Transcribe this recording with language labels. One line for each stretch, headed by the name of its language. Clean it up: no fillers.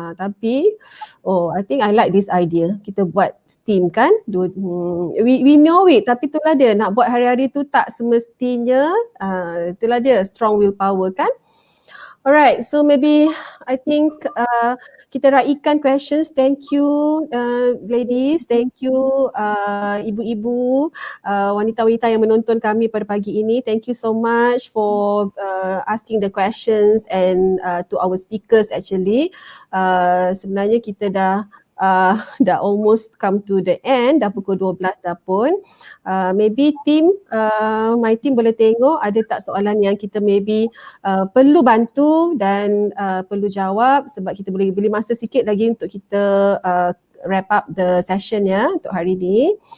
English: Tapi oh, I think I like this idea.
Malay: Kita buat steam kan.
English: We know it.
Malay: Tapi itulah dia. Nak buat hari-hari tu tak semestinya. Itulah dia. Strong willpower kan. Alright.
English: So maybe I think
Malay: kita raikan
English: questions. Thank you ladies. Thank you
Malay: ibu-ibu, wanita-wanita yang menonton kami pada pagi ini.
English: Thank you so much for asking the questions and to our speakers actually.
Malay: Sebenarnya kita dah
English: almost come to the end,
Malay: dah pukul 12 dah pun. Maybe my team boleh tengok ada tak soalan yang kita maybe perlu bantu dan perlu jawab, sebab kita boleh beli masa sikit lagi untuk kita
English: wrap up the session
Malay: ya untuk hari ni.